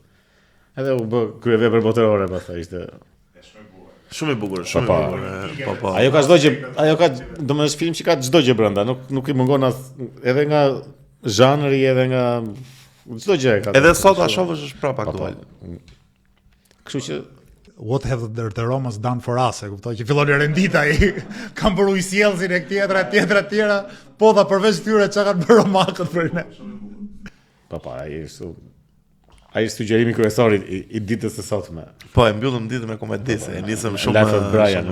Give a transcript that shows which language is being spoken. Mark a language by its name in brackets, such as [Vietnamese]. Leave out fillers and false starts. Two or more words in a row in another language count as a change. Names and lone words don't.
[Albanian] Edhe u bë kryevepër botërore pastaj ishte shumë i bukur, po. Ajo ka çdo gjë, domethënë është film që ka çdo gjë brenda, nuk i mungon as edhe nga zhanri edhe nga çdo gjë ka. Edhe sot a shohësh është prapë aktual. Kështu që [English] What have the Romans done for us? [Albanian] E kuptoj që fillon e rendita i kam bërë ujësjellësin e tjetra, po dha përveç tyre çka kanë bërë romakët për ne. Ai sugjerimi kryesor i ditës së sotme. Po e mbyllëm ditën me komedi, se e nisëm shumë Life of Brian.